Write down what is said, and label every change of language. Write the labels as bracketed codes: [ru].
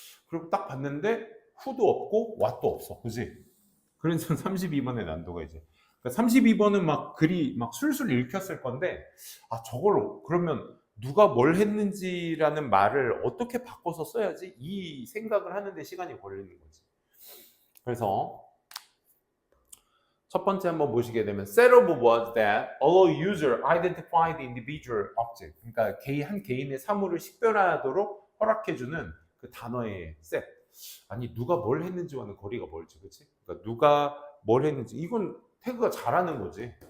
[ko] 그리고 딱 봤는데 who도 없고 what도 없어. 그지? 그래서 32번의 난도가 이제. 그러니까 32번은 막 글이 막 술술 읽혔을 건데, 아, 저걸 그러면 누가 뭘 했는지라는 말을 어떻게 바꿔서 써야지? 이 생각을 하는데 시간이 걸리는 거지. 그래서 첫 번째 한번 보시게 되면 [en] set up was that allow user identify the individual object. [ko] 그러니까 한 개인의 사물을 식별하도록 허락해주는 그 단어의 set. 아니 누가 뭘 했는지와는 거리가 멀지, 그렇지? 그러니까 누가 뭘 했는지 이건 태그가 잘하는 거지.